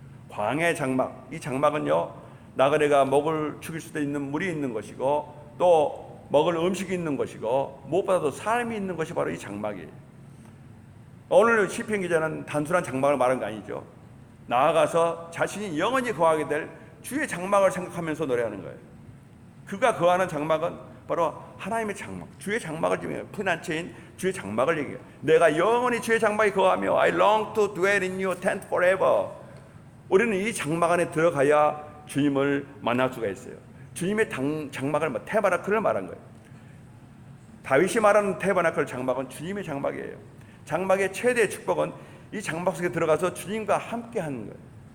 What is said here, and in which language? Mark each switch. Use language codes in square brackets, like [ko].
[ko] 광야의 장막, 이 장막은요, 나그네가 먹을 죽일 수도 있는 물이 있는 것이고 또 먹을 음식이 있는 것이고 무엇보다도 삶이 있는 것이 바로 이 장막이에요. 오늘 시편 기자는 단순한 장막을 말한 거 아니죠. 나아가서 자신이 영원히 거하게 될 주의 장막을 생각하면서 노래하는 거예요. 그가 거하는 장막은 바로 하나님의 장막, 주의 장막을 지금 피난처인 주의 장막을 얘기해요. 내가 영원히 주의 장막에 거하며 [en] I long to dwell in your tent forever. [ko] 우리는 이 장막 안에 들어가야 주님을 만날 수가 있어요. 주님의 장막을 테바나클을 말한 거예요. 다윗이 말하는 테바나클 장막은 주님의 장막이에요. 장막의 최대의 축복은 이 장막 속에 들어가서 주님과 함께 하는 거예요.